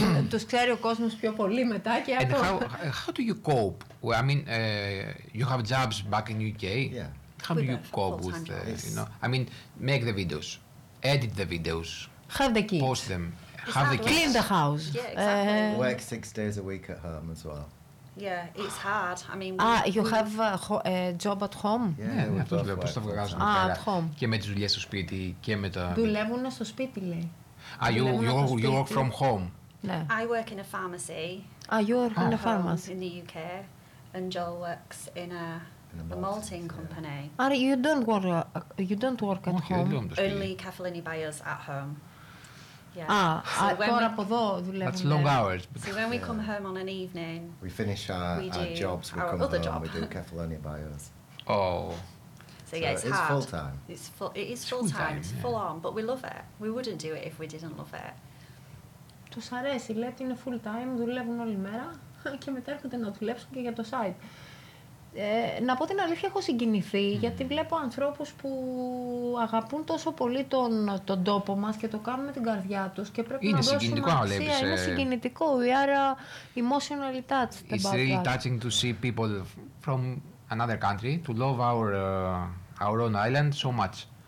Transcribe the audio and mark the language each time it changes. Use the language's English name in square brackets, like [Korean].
[Greek] τους ξέρει ο κόσμος πιο πολύ μετά και από... [English] how do you cope? Well, I mean, you have jobs back in UK. Yeah. How do you cope with, you know? I mean, make the videos, edit the videos, have the kids, post them, exactly. Have the kids. Clean the house. Yeah, exactly. Work 6 days a week at home as well. Yeah, it's hard. I mean, you have a job at home. [Greek] Yeah, αυτό λέω. Πώς το βγάζουν. [English] Ah, at home. [Greek] Και με τις δουλειές στο σπίτι και με τα. Δουλεύουν στο σπίτι, λέει. [English] Ah, you work from home. No. I work in a pharmacy. Ah, you work in a pharmacy in the UK, and Joel works in a malting company. Ah, you don't work at home. Only Kefalini buyers at home. Yeah. Ah, so that's long hours. So when we come home on an evening, we finish our jobs, we come home, we do Kefalini buyers. Oh. So yeah, it's hard. Full time. It's full time. It's full on, but we love it. We wouldn't do it if we didn't love it. [Greek] Τους αρέσει, λέει ότι είναι full time, δουλεύουν όλη μέρα και μετά έρχονται να δουλέψουν και για το site. Να πω την αλήθεια, έχω συγκινηθεί γιατί βλέπω ανθρώπους που αγαπούν τόσο πολύ τον τόπο μας και το κάνουν με την καρδιά τους και πρέπει είναι να δώσουμε αξία. Είναι συγκινητικό. [English] We are emotionally touched. It's really touching to see people from another country to love our own island so much.